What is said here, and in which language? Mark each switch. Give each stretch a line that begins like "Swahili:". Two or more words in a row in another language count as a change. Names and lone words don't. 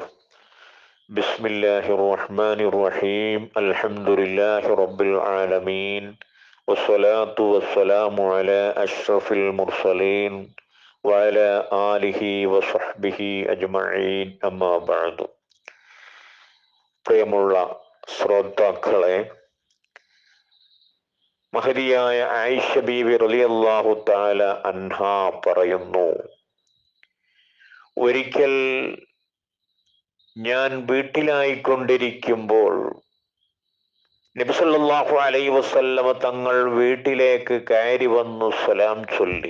Arabic: بسم الله الرحمن الرحيم. الحمد لله رب العالمين، والصلاة والسلام على أشرف المرسلين وعلى آله وصحبه أجمعين. أما بعد.
Malayalam: പ്രിയമുള്ള ശ്രോതാക്കളെ, മഹതിയായ ആയിഷ ബീവി
Arabic: رضي الله تعالى عنها
Malayalam: പറയുന്നു, ഒരിക്കൽ ഞാൻ വീട്ടിലായിക്കൊണ്ടിരിക്കുമ്പോൾ നബി
Arabic: صلى الله عليه وسلم
Malayalam: തങ്ങൾ വീട്ടിലേക്ക് കയറി വന്നു സലാം ചൊല്ലി.